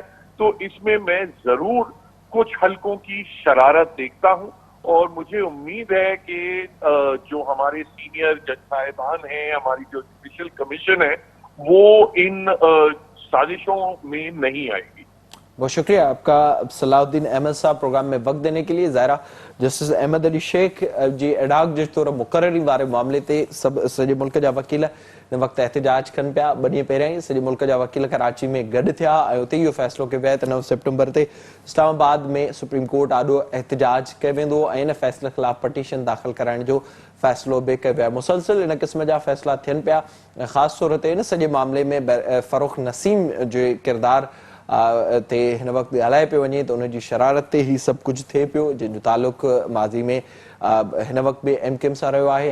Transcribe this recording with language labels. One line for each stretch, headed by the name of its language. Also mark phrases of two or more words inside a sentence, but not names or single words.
Urdu: تو اس میں ضرور کچھ حلقوں کی شرارت دیکھتا ہوں, اور مجھے امید ہے کہ جو ہمارے سینئر جج صاحبان ہیں, ہماری جو جوڈیشل کمیشن ہے, وہ ان سازشوں میں نہیں آئے گی. بہت شکریہ آپ کا صلاح الدین احمد صاحب پروگرام میں وقت دینے کے لیے.
Sindhi: ظاہرہ جسٹس احمد علی شیخ جی ایڈاک جج طور مقرری وارے معاملے تے سب سجے ملک جا وکیل نے وقت احتجاج کن پیا بنی پہریں سجے ملک جا وکیل کراچی میں گڈ تھیا ऐं उते इहो फ़ैसिलो कयो वियो त 9 सितंबर ते इस्लामाबाद में सुप्रीम कोर्ट आॾो एहतजाज कयो वेंदो ऐं इन फ़ैसिले ख़िलाफ़ पटीशन दाख़िल कराइण जो फ़ैसिलो बि कयो वियो आहे. मुसलसिल इन क़िस्म जा फ़ैसिला थियनि पिया, ख़ासि तौर ते इन सॼे मामले में फ़ारूक नसीम जे किरदार ते हिन वक़्तु ॻाल्हाए पियो वञे त उन जी शरारत ते ही सभु कुझु थिए पियो, जंहिंजो तालुक़ माज़ी में हिन वक़्तु बि MKM सां रहियो आहे.